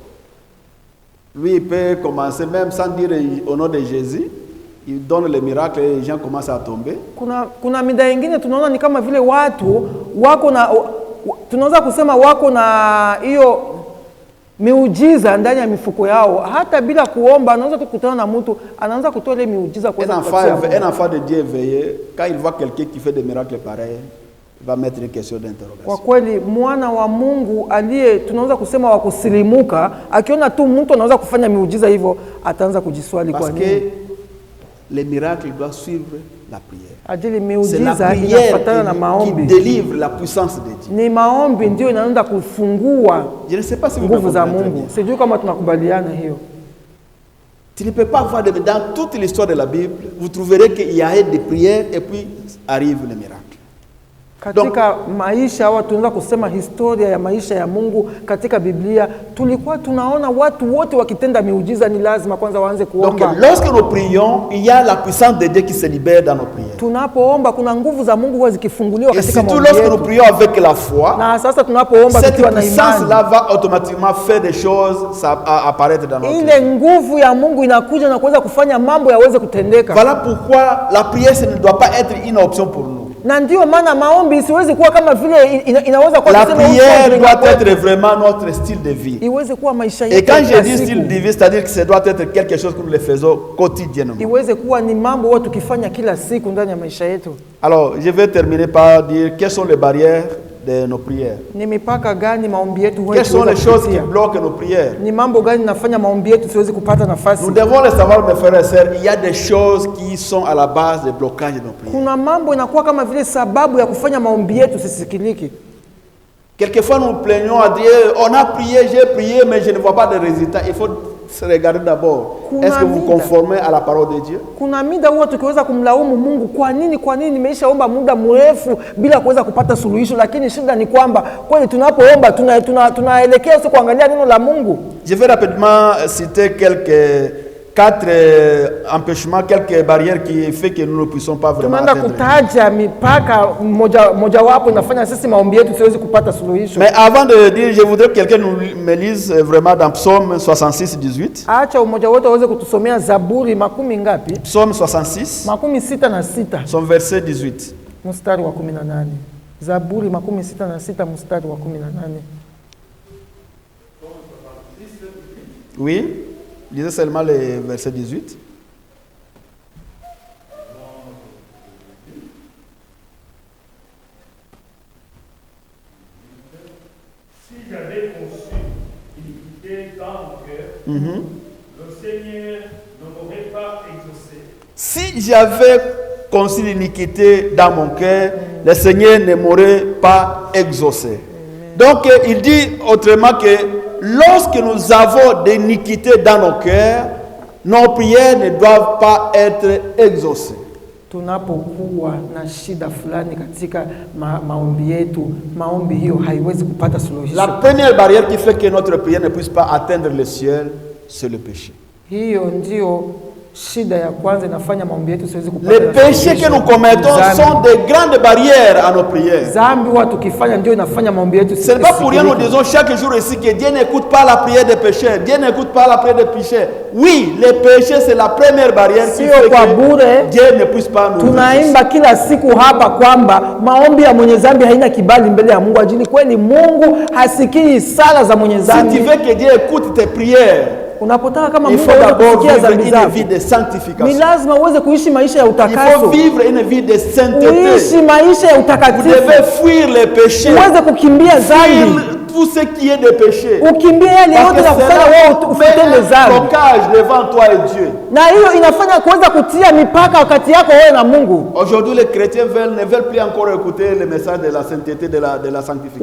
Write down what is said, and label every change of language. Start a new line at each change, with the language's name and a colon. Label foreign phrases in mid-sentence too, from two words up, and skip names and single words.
French: Lui, il peut commencer même sans dire au nom de Jésus. Il donne le miracle et les gens commencent à tomber.
Swahili: Kuna mida ingine tunaona ni kama vile watu wako na tunaweza kusema wako na hiyo miujiza ndani ya mifuko yao, hata bila kuomba. Anaweza tukutana na mtu anaanza kutoa ile miujiza kwa
French: Un enfant de Dieu éveillé, quand il voit quelqu'un qui fait des miracles pareils, il va mettre une question
Swahili: Kwa
French: d'interrogation.
Swahili: kweli mwana wa Mungu aliye tunaweza kusema wa kusilimuka, akiona tu mtu anaweza kufanya miujiza hivyo, ataanza kujiswali kwa
French: Parce
Swahili: nini.
French: que les miracles doivent suivre la prière.
Swahili: Ajili
French: C'est la
Swahili: miujiza
French: prière
Swahili: inafuatana na
French: qui
Swahili: maombi.
French: délivre la puissance de Dieu.
Swahili: Ni maombi ndio inaenda kufungua
French: Je ne sais pas si vous
Swahili: nguvu
French: me
Swahili: za
French: comprenez très
Swahili: Mungu.
French: bien.
Swahili: Sijui kama tunakubaliana hiyo.
French: Tu ne peux pas voir dans toute l'histoire de la Bible, vous trouverez qu'il y a des prières et puis arrivent les miracles.
Swahili: Katika maisha au tunaweza kusema historia ya maisha ya Mungu katika Biblia, tulikuwa tunaona watu wote wakitenda miujiza. Ni lazima kwanza waanze
French: Donc
Swahili: kuomba.
French: lorsque nous prions, il y a la puissance de Dieu qui se libère dans nos prières.
Swahili: Tunapoomba kuna nguvu za Mungu huwa zikifunguliwa
French: Et
Swahili: katika
French: surtout
Swahili: maombi
French: lorsque nous
Swahili: yetu.
French: prions avec la foi,
Swahili: Na sasa tunapoomba
French: cette
Swahili: tukiwa na
French: puissance-là
Swahili: imani,
French: va automatiquement faire des choses apparaître dans notre vie.
Swahili: ile nguvu ya Mungu inakuja na kuweza kufanya mambo yaweze kutendeka.
French: Voilà pourquoi la prière ce ne doit pas être une option pour nous.
Swahili: Na ndio maana maombi isiwezi kuwa kama vile inaweza kuwa
French: La
Swahili: tuseme
French: prière
Swahili: uko
French: doit
Swahili: kwetu.
French: être vraiment notre style de vie.
Swahili: Iweze kuwa maisha
French: Et
Swahili: yetu
French: quand
Swahili: ya
French: je
Swahili: kila
French: dis
Swahili: siku.
French: style de vie, c'est-à-dire que ça doit être quelque chose que nous le faisons quotidiennement.
Swahili: Iweze kuwa ni mambo huwa tukifanya kila siku ndani ya maisha yetu.
French: Alors, je vais terminer par dire quelles sont les barrières de nos prières.
Swahili: Ni mipaka gani maombi yetu huwa
French: Quelles sont les
Swahili: ikiweza
French: choses qui
Swahili: kupitia?
French: bloquent nos prières?
Swahili: Ni mambo gani nafanya maombi yetu siwezi kupata nafasi?
French: Nous devons le savoir, mes frères et sœurs, il y a des choses qui sont à la base des blocages de nos prières.
Swahili: Kuna mambo inakuwa kama vile sababu ya kufanya maombi yetu sisikiliki.
French: Quelquefois, nous plaignons à Dieu, on a prié, j'ai prié, mais je ne vois pas de résultat. Il faut se regarder d'abord. Est-ce que vous vous conformez à la parole de Dieu?
Swahili: Kuna mida huwa tukiweza kumlaumu Mungu, kwa nini nimeishaomba muda mrefu bila kuweza kupata suluhisho, lakini shida ni kwamba kweli tunapoomba tunaelekea sio kuangalia neno la Mungu.
French: Je vais rapidement citer quatre empêchements, quelques barrières qui fait que nous ne puissions pas vraiment atteindre.
Swahili: Kutaja mipaka moja wapo inafanya sisi maombi yetu siwezi kupata suluhisho.
French: Mais avant de dire, je voudrais que quelqu'un me lise vraiment dans Psaume 66, 18.
Swahili: Acha umoja wote aweze kutusomea Zaburi makumi ngapi?
French: Psaume 66.
Swahili: Makumi sita na sita.
French: Son verset 18.
Swahili: Mstari wa 18. Zaburi makumi sita na sita mstari wa 18.
French: Oui. Lisez seulement le verset 18. Si j'avais conçu l'iniquité dans mon cœur, le Seigneur ne m'aurait pas exaucé. Si j'avais conçu l'iniquité dans mon cœur, le Seigneur ne m'aurait pas exaucé. Donc, il dit autrement que lorsque nous avons des iniquités dans nos cœurs, nos prières ne doivent pas être exaucées.
Swahili: Tunapokuwa na shida fulani katika maombi yetu, maombi hiyo haiwezi kupata suluhisho.
French: La première barrière qui fait que notre prière ne puisse pas atteindre le ciel, c'est le péché.
Swahili: Hiyo ndio shida ya kwanza inafanya maombi yetu siwezi kupata.
French: Les péchés que nous commettons sont des grandes barrières à nos prières.
Swahili: Zambi watu kifanya ndio inafanya maombi yetu.
French: C'est pas pour rien nous disons chaque jour ici que Dieu n'écoute pas la prière des pécheurs. Dieu n'écoute pas la prière des pécheurs. Oui, les péchés c'est la première barrière qui fait que Dieu ne puisse pas nous.
Swahili: Tunaimba kila siku hapa kwamba maombi ya mwenye zambi haina kibali mbele ya Mungu. Ajili kweli Mungu hasikii sala za mwenye zambi.
French: Si tu veux que Dieu écoute tes prières,
Swahili: unapotaka kama
French: il
Swahili: Mungu
French: faut d'abord vivre vivre une vie de sanctification.
Swahili: Ni lazima uweze kuishi maisha ya utakaso.
French: Il faut vivre une vie de sainteté.
Swahili: Uishi maisha ya utakatifu.
French: Vous devez fuir les péchés.
Swahili: Uweze kukimbia dhambi.
French: Tout ce qui est de péché.
Swahili: Ukimbie yale yote na kufanya wewe ufutende dhambi.
French: Blocage devant toi et Dieu.
Swahili: Na hiyo inafanya kuweza kutia mipaka wakati yako wewe na Mungu.
French: Aujourd'hui les chrétiens ne veulent plus encore écouter le message de la sainteté, de la sanctification.